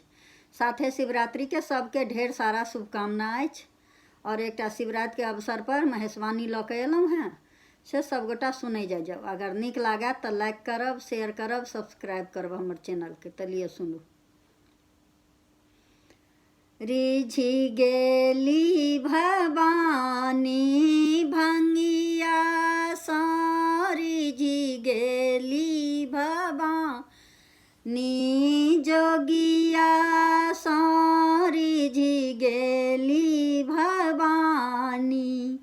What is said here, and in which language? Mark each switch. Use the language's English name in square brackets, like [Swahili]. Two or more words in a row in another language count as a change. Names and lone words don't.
[Maithili] साथे शिवरात्रि के सबके ढेर सारा शुभकामना अछि और एक शिवरात्रि के अवसर पर महेशवाणी लऽ के एलहुँ हैं से सब गोटा सुनै जाओ। अगर निक लागे तो लाइक करब, शेयर करब, सब्सक्राइब करब हमर चैनल के। तलिए सुनू। रिझि गेली भवानी भंगिया सा, रिझि गेली भवानी जोगिया सा, रिझि गेली भवानी।